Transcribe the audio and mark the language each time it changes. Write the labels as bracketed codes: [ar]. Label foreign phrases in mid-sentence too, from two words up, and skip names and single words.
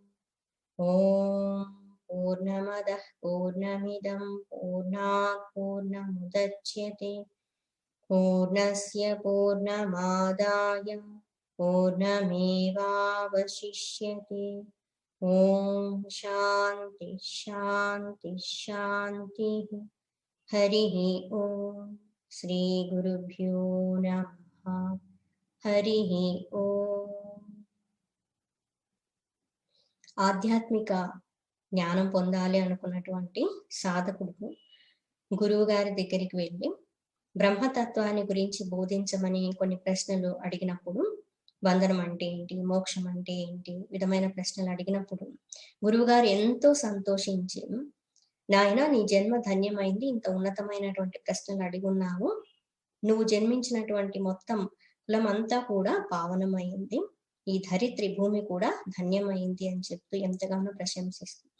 [sa] ओं पूर्णमदः पूर्णमिदं पूर्णात् पूर्णमुदच्यते, पूर्णस्य पूर्णमादाय पूर्णमेवावशिष्यते. ओं शान्ति शान्ति शान्ति. हरिः ओं. श्री गुरुभ्यो नमः. हरिः ओं. [te] ఆధ్యాత్మిక జ్ఞానం పొందాలి అనుకున్నటువంటి సాధకుడు గురువు గారి దగ్గరికి వెళ్ళి బ్రహ్మతత్వాన్ని గురించి బోధించమని కొన్ని ప్రశ్నలు అడిగినప్పుడు, బంధనం అంటే ఏంటి, మోక్షం అంటే ఏంటి, విధమైన ప్రశ్నలు అడిగినప్పుడు గురువు గారు ఎంతో సంతోషించి, నాయన నీ జన్మ ధన్యమైంది, ఇంత ఉన్నతమైనటువంటి ప్రశ్నలు అడిగున్నావు, నువ్వు జన్మించినటువంటి మొత్తం కులం అంతా కూడా పావనమైంది, ఈ ధరిత్రి భూమి కూడా ధన్యమైంది అని చెప్తూ ఎంతగానో ప్రశంసిస్తాం.